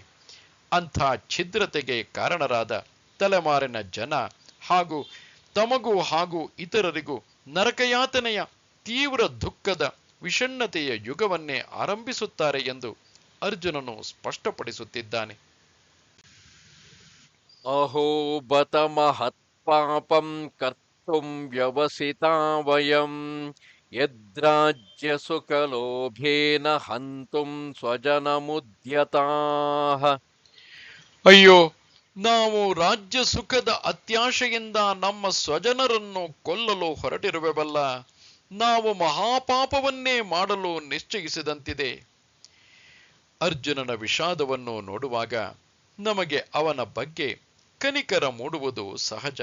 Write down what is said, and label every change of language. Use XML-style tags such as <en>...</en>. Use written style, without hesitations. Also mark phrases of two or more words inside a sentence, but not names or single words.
<kn>ಅಂಥ ಛಿದ್ರತೆಗೆ ಕಾರಣರಾದ ತಲೆಮಾರಿನ ಜನ ಹಾಗೂ ತಮಗೂ ಹಾಗೂ ಇತರರಿಗೂ ನರಕಯಾತನೆಯ ತೀವ್ರ ದುಃಖದ ವಿಷಣ್ಣತೆಯ ಯುಗವನ್ನೇ ಆರಂಭಿಸುತ್ತಾರೆ ಎಂದು ಅರ್ಜುನನು ಸ್ಪಷ್ಟಪಡಿಸುತ್ತಿದ್ದಾನೆ.</kn> <sa>ಅಹೋ ಬತ ಮಹತ್ ಪಾಪಂ ಕರ್ತುಂ ವ್ಯವಸಿತಾ ವಯಂ ಯದ್ರಾಜ್ಯ ಸುಖಲೋಭೇನ ಹಂತುಂ ಸ್ವಜನಮುದ್ಯತಾಃ.</sa> <kn>ಅಯ್ಯೋ, ನಾವು ರಾಜ್ಯ ಸುಖದ ಅತ್ಯಾಶೆಯಿಂದ ನಮ್ಮ ಸ್ವಜನರನ್ನು ಕೊಲ್ಲಲು ಹೊರಟಿರುವೆವಲ್ಲ. ನಾವು ಮಹಾಪಾಪವನ್ನೇ ಮಾಡಲು ನಿಶ್ಚಯಿಸಿದಂತಿದೆ. ಅರ್ಜುನನ ವಿಷಾದವನ್ನು ನೋಡುವಾಗ ನಮಗೆ ಅವನ ಬಗ್ಗೆ ಕನಿಕರ ಮೂಡುವುದು ಸಹಜ.</kn>